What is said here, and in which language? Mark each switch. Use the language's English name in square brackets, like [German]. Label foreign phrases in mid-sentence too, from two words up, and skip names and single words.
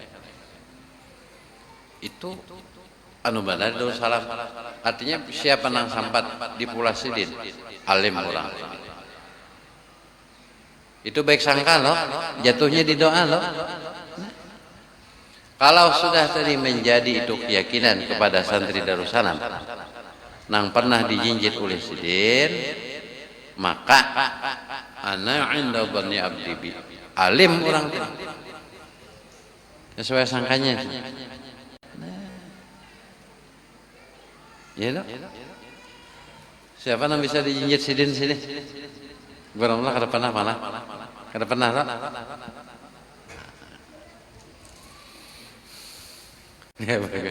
[Banjar] Itu anu benar Darussalam, artinya siapa nang sampat di Pulau Sidin, alim orang. Itu baik sangka loh, jatuhnya di doa loh. Kalau sudah tadi menjadi itu keyakinan kepada santri Darussalam, nang pernah dijinjit oleh Sidin, [Arabic] maka أنا عند ظن عبدي بي, [Banjar] Alim orang sesuai sangkanya. Ya loh. Siapa yang bisa dijinjit sidin sini? Baranglah kada pernah mana? Kada pernah tak? Ya bagus.